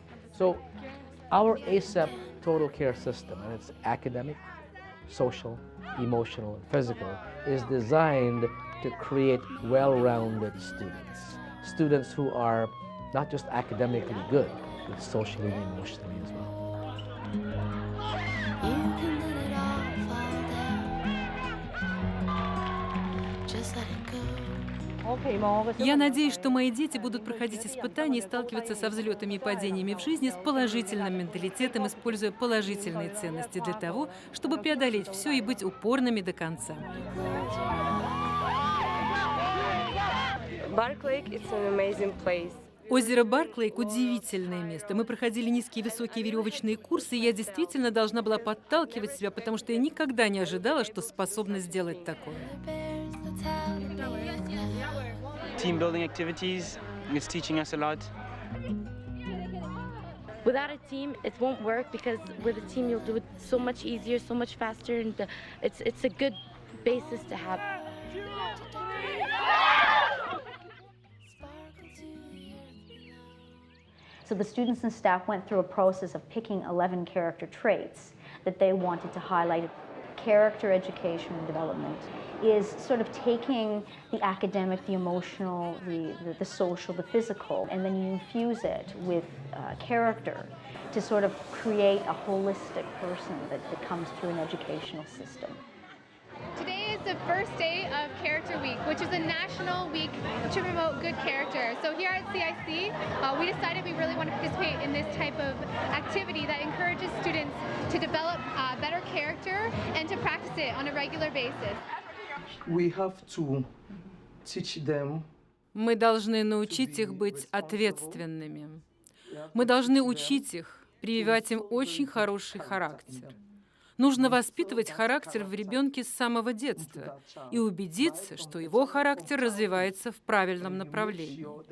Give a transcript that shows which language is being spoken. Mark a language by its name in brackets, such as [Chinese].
[English] So our ACEP total care system, and it's academic, social, emotional, and physical, is designed to create well-rounded students. Students who are not just academically good, but socially and emotionally as well. You can let it all fall down. Just let it go. [Russian] Я надеюсь, что мои дети будут проходить испытания и сталкиваться со взлетами и падениями в жизни с положительным менталитетом, используя положительные ценности для того, чтобы преодолеть все и быть упорными до конца. [English] Bark Lake is an amazing place. [Russian] Озеро Барклейк – удивительное место. Мы проходили низкие и высокие веревочные курсы, и я действительно должна была подталкивать себя, потому что я никогда не ожидала, что способна сделать такое. [English] Team building activities, it's teaching us a lot. Without a team, it won't work, because with a team you'll do it so much easier, so much faster, and it's a good basis to have. So the students and staff went through a process of picking 11 character traits that they wanted to highlight. character education and development is sort of taking the academic, the emotional, the social, the physical, and then you infuse it with character to sort of create a holistic person that comes through an educational system. Today is the first day of Character Week, which is a national week to promote good character. So here at CIC, we decided we really want to participate in this type of activity that encourages students to develop better character and to practice it on a regular basis. We have to teach them. [Russian] Мы должны научить их быть ответственными. Мы должны учить их, прививать им очень хороший характер. Нужно воспитывать характер в ребенке с самого детства и убедиться, что его характер развивается в правильном направлении.